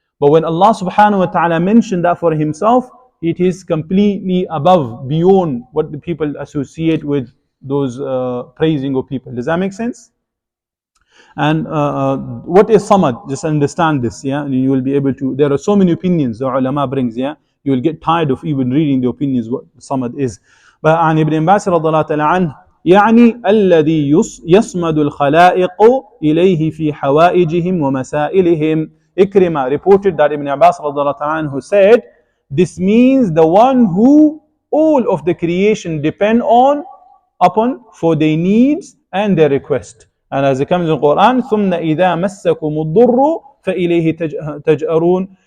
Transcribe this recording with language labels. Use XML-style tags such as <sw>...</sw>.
<en>But when Allah subhanahu wa ta'ala mentioned that for himself, it is completely above, beyond what the people associate with those praising of people. Does that make sense? And what is Samad? Just understand this, yeah, and you will be able to. There are so many opinions the ulama brings, yeah. You will get tired of even reading the opinions what Samad is.</en> <ar>But عن ابن عباس رضي الله تعالى عنه يعني الذي يصمد الخلائق إليه في حوائجهم ومسائلهم.</ar> <en>Ikrimah reported that Ibn Abbas</en> <ar>رضي الله تعالى عنه</ar> <en>said, this means the one who all of the creation depend upon for their needs and their request. And as it comes in the Quran,</en> <ar>ثُمَّ إِذَا مَسَّكُمُ الضُّرُّ فَإِلَيْهِ تَجْأَرُونَ.</ar>